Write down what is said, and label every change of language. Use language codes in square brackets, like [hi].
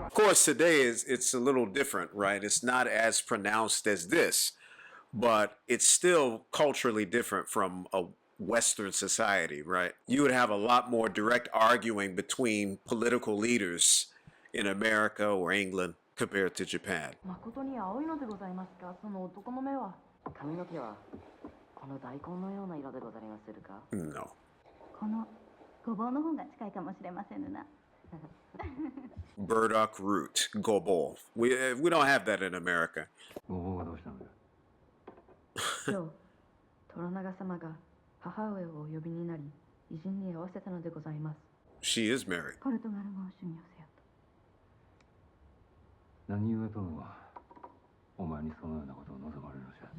[en] Of course, today it's a little different, right? It's not as pronounced as this, but it's still culturally different from a Western society, right? You would have a lot more direct arguing between political leaders in America or England compared to Japan. [ja] 誠に青いのでございますか、その男の目は。髪の毛はこの大根のような色でございまするか。 [en] No. [ja] このごぼうの方が近いかもしれませんな。 [en] Burdock root, gobo. We don't have that in America. [ja] ごぼうがどうしたんだ。今日、虎長様が母上をお呼びになり、偉人に会わせたのでございます。 [en] She is married. [ja] ポルトガル語を修行せよと。何故殿はお前にそのようなことを望まれるのじゃ。